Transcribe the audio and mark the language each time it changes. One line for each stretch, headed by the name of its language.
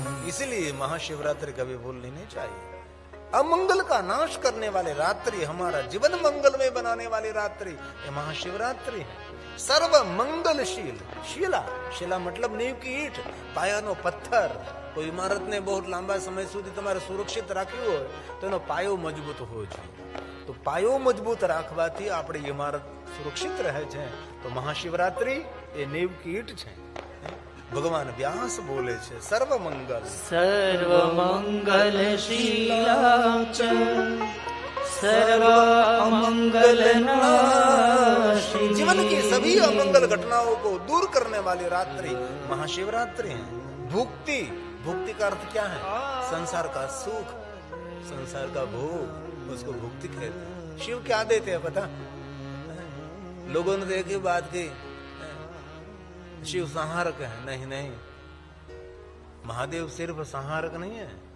Hindi: इसलिए महाशिवरात्रि कभी भूलनी नहीं चाहिए। अमंगल का नाश करने वाली रात्रि, हमारा जीवन मंगलमय बनाने वाली रात्रि, ये महाशिवरात्रि है। सर्व मंगलशील, शिला, शिला मतलब नींव की ईंट, पायानो पत्थर। कोई इमारत ने बहुत लांबा समय
Gujarati: સુધી તમારે સુરક્ષિત રાખ્યું હોય તો એનો પાયો મજબૂત હોવો જોઈએ। તો પાયો મજબૂત રાખવાથી આપણી ઇમારત સુરક્ષિત રહે છે। તો મહાશિવરાત્રિ એ નીંવ
Hindi: की ईंट
Gujarati: છે। ભગવાન વ્યાસ બોલે છે, સર્વ મંગલ
Sanskrit: સર્વમંગલશીલાચ सर्वमंगलनाशिनी।
Hindi: जीवन की सभी अमंगल घटनाओं को दूर करने वाली रात्रि महाशिवरात्रि है। भुक्ति, भुक्ति का अर्थ क्या है? संसार का सुख, संसार का भोग, उसको भुक्ति कहते हैं। शिव क्या देते हैं पता? लोगों ने देखी बात की शिव संहारक है, नहीं नहीं, महादेव सिर्फ संहारक नहीं है।